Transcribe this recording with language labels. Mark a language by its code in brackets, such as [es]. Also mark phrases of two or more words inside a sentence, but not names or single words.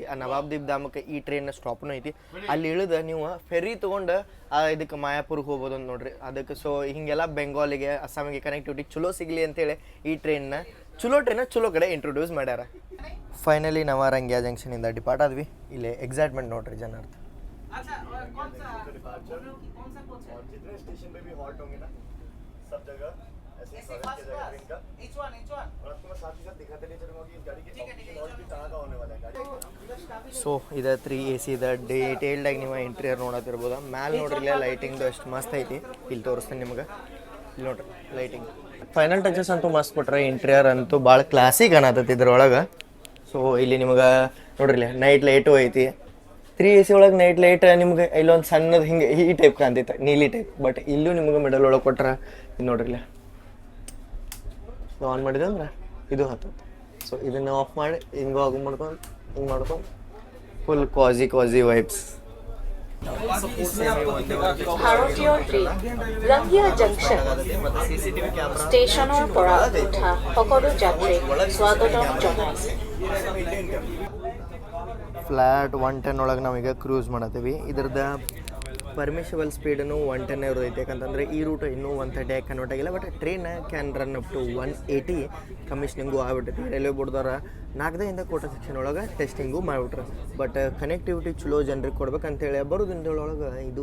[kn] ಆ ನವಾಬ್ ದೀಪ್ ಧಾಮಕ್ಕೆ ಈ [en] train stop [kn] ಐತಿ. ಅಲ್ಲಿ ಇಳಿದು ನೀವು ಫೆರಿ ತೊಗೊಂಡು ಇದಕ್ಕೆ ಮಾಯಾಪುರಕ್ಕೆ ಹೋಗ್ಬೋದು ಅಂತ ನೋಡ್ರಿ ಅದಕ್ಕೆ. ಸೊ ಹಿಂಗೆಲ್ಲ ಬೆಂಗಾಲಿಗೆ ಅಸ್ಸಾಮಿಗೆ ಕನೆಕ್ಟಿವಿಟಿ ಚಲೋ ಸಿಗಲಿ ಅಂತೇಳಿ ಈ ಟ್ರೈನ್ನ ಚಲೋ ಕಡೆ ಇಂಟ್ರೊಡ್ಯೂಸ್ ಮಾಡ್ಯಾರ. ಫೈನಲಿ ನಾವು ರಂಗಿಯಾ ಜಂಕ್ಷನಿಂದ ಡಿಪಾರ್ಟ್ ಆದ್ವಿ. ಇಲ್ಲಿ ಎಕ್ಸೈಟ್ಮೆಂಟ್ ನೋಡ್ರಿ ಜನ. [hi] हॉट होंगे ना सब जगह ऐसे स्वागत किया जाएगा ट्रेन का और आपको मैं साथ ही साथ दिखाते नहीं चलूंगा कि इस गाड़ी के ऑप्शन और भी कहाँ होने वाला है गाड़ी [kn] ಸೊ ಇದು 3 AC ದ ಡೀಟೇಲ್ಡಾಗಿ ನೀವು ಇಂಟೀರಿಯರ್ ನೋಡತ್ತಿರ್ಬೋದು ಮ್ಯಾಲೆ ನೋಡ್ರಿ ಲೈಟಿಂಗ್ದು ಎಷ್ಟು ಮಸ್ತ್ ಐತಿ ಇಲ್ಲಿ ತೋರಿಸ್ತೀನಿ ನಿಮ್ಗೆ ಇಲ್ಲಿ ನೋಡ್ರಿ ಲೈಟಿಂಗ್ [en] final touches [kn] ಅಂತೂ ಮಸ್ತ್ ಕೊಟ್ರೆ ಇಂಟೀರಿಯರ್ ಅಂತೂ ಭಾಳ ಕ್ಲಾಸಿಕ್ ಅನ್ನತೈತಿ ಇದ್ರೊಳಗೆ ಸೊ ಇಲ್ಲಿ ನಿಮ್ಗೆ ನೋಡ್ರಿ [en] night light [kn] ಐತಿ 3 AC ಒಳಗೆ [en] night light [kn] ನಿಮ್ಗೆ ಇಲ್ಲೊಂದು ಸಣ್ಣದು ಹಿಂಗೆ ಈ ಟೈಪ್ ಕಾಣ್ತೈತೆ ನೀಲಿ ಟೈಪ್ ಬಟ್ ಇಲ್ಲೂ ನಿಮ್ಗೆ ಮಿಡಲ್ ಒಳಗೆ ಕೊಟ್ರೆ ಇದು ನೋಡ್ರಿ ಆನ್ ಮಾಡಿದೆ ಅಂದ್ರೆ ಇದು ಹತ್ತತ್ತೆ ಸೊ ಇದನ್ನು ಆಫ್ ಮಾಡಿ ಹಿಂಗೆ ಆಫ್ ಮಾಡ್ಕೊಂಡು ಹಿಂಗೆ ಮಾಡ್ಕೊಂಡು [en] full cozy vibes [as] ভাৰতীয় ট্ৰেইন ৰংগিয়া জংচন ষ্টেচনৰ পৰা উঠা সকলো যাত্ৰীক স্বাগতম জনাইছে [kn] ಫ್ಲ್ಯಾಟ್ 110 ಒಳಗೆ ನಾವೀಗ ಕ್ರೂಸ್ ಮಾಡತ್ತೀವಿ ಇದ್ರದ್ದು [en] permissible speed [kn] 110 ಇರುತ್ತೆ ಯಾಕಂತಂದರೆ ಈ ರೂಟ್ ಇನ್ನೂ 130 ಆಗಿ ಕನ್ವರ್ಟ್ ಆಗಿಲ್ಲ [en] but train can run up to 180 [kn] ಕಮಿಷನಿಂಗು ಆಗ್ಬಿಟ್ಟೈತಿ [en] railway board [kn] 4ರಿಂದ ಕೋಟ ಸೆಕ್ಷನ್ ಒಳಗೆ ಟೆಸ್ಟಿಂಗು ಮಾಡಿಬಿಟ್ರೆ ಬಟ್ ಕನೆಕ್ಟಿವಿಟಿ ಚಲೋ ಜನರಿಗೆ ಕೊಡ್ಬೇಕಂತೇಳಿ ಬರೋದ್ರೊಳಗೆ ಇದು